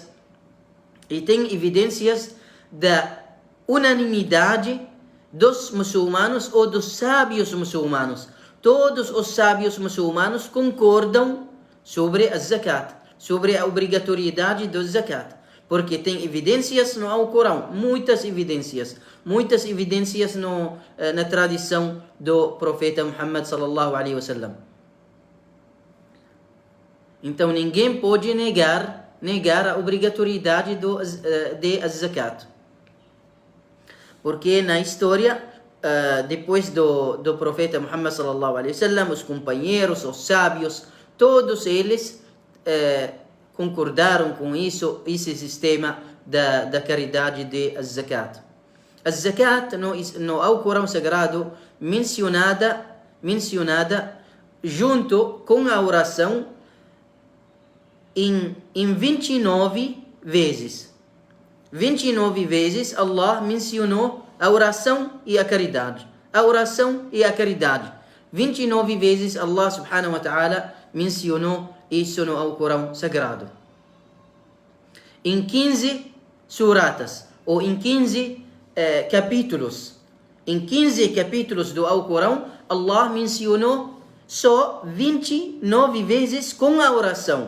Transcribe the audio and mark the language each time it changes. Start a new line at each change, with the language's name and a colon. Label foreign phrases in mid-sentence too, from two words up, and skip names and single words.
Portuguese: E tem evidências da unanimidade dos muçulmanos ou dos sábios muçulmanos. Todos os sábios muçulmanos concordam sobre a zakat, sobre a obrigatoriedade do zakat, porque tem evidências no Alcorão, muitas evidências na tradição do profeta Muhammad
Arabic: صلى الله عليه وسلم.
Portuguese: Então ninguém pode negar a obrigatoriedade de zakat. Porque na história, depois do profeta Muhammad
Arabic: صلى الله عليه وسلم,
Portuguese: os companheiros, os sábios, todos eles concordaram com esse sistema da caridade de zakat. A zakat no Alcorão Sagrado mencionada junto com a oração em 29 vezes. 29 vezes Allah mencionou a oração e a caridade. A oração e a caridade. 29 vezes
Arabic: الله سبحانه وتعالى
Portuguese: mencionou isso no Alcorão Sagrado. Em 15 suratas, ou em 15 capítulos. Em 15 capítulos do Alcorão, Allah mencionou só 29 vezes com a oração.